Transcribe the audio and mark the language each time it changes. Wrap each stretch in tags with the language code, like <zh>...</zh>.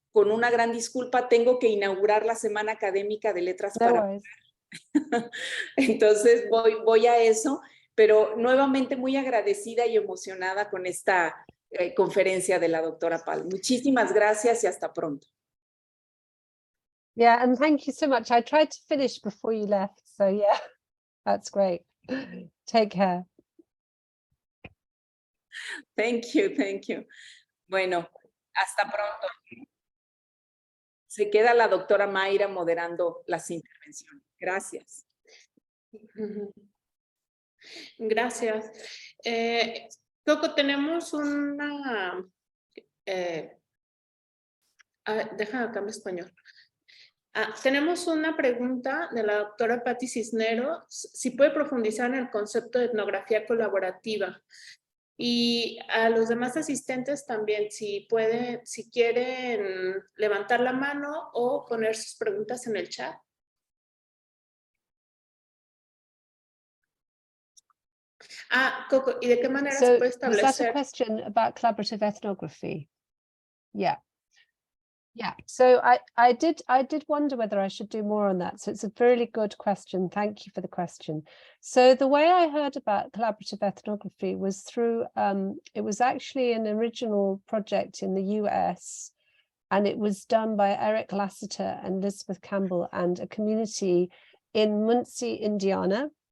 <es>Con una gran disculpa, tengo que inaugurar la Semana Académica de Letras para... Entonces voy a eso, pero nuevamente muy agradecida y emocionada con esta conferencia de la doctora Pahl. Muchísimas gracias y hasta pronto.</es> <en>Yeah, and thank you so much. I tried to finish before you left, so yeah, that's great. Take care. Thank you, thank you.</en> <es>Bueno, hasta pronto. Se queda la doctora Mayra moderando las intervenciones. Gracias. Gracias. Coco, tenemos una... déjame cambiar español. Tenemos una pregunta de la doctora Patti Cisneros, si puede profundizar en el concepto de etnografía colaborativa. Y a los demás asistentes también, si quieren levantar la mano o poner sus preguntas en el chat. Coco, ¿y de qué manera se puede establecer?</es> <en>Was that a question about collaborative ethnography? Yeah. Yeah, so I did wonder whether I should do more on that. So it's a really good question. Thank you for the question. So the way I heard about collaborative ethnography was through, it was actually an original project in the US, and it was done by Eric Lasseter and Elizabeth Campbell and a community in Muncie, Indiana.</en>